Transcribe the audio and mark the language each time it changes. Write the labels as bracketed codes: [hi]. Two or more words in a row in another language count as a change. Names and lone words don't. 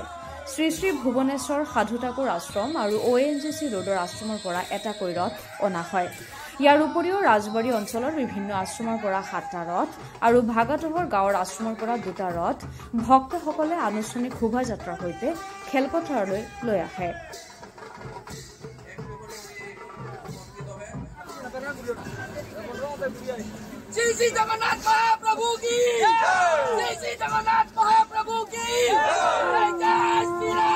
[as] শ্ৰী শ্ৰী ভুৱনেশ্বৰ সাধু ঠাকুৰ আশ্ৰম আৰু ONGC ৰোডৰ আশ্ৰমৰ পৰা এটাকৈ ৰথ অনা হয়। ইয়াৰ উপৰিও ৰাজবাৰী অঞ্চলৰ বিভিন্ন আশ্ৰমৰ পৰা 7টা ৰথ আৰু ভাগাটহৰ গাঁৱৰ আশ্ৰমৰ পৰা 2টা ৰথ ভক্তসকলে আনুষ্ঠানিক শোভাযাত্ৰাৰ সৈতে খেলপথাৰলৈ লৈ আহে। [hi] जय श्री जगन्नाथ महाप्रभु की जय श्री जगन्नाथ महाप्रभु की जय श्री